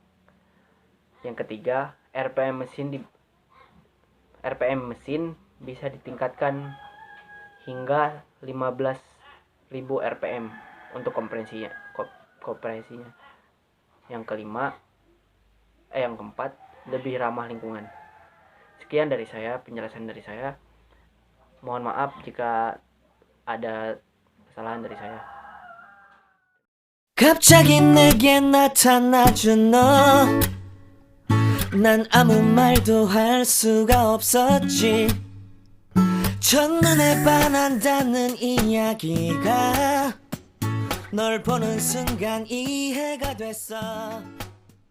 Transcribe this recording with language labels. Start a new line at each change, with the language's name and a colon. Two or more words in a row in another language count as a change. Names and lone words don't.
Indonesian: Yang ketiga, RPM mesin bisa ditingkatkan hingga 15.000 RPM untuk kompresinya. Yang keempat, lebih ramah lingkungan. Sekian dari saya, penjelasan dari saya. Mohon maaf jika ada kesalahan dari saya.
Korean: 갑자기 내게 나타나준 너, 난 아무 말도 할 수가 없었지. 첫눈에 반한다는 이야기가 널 보는 순간 이해가 됐어.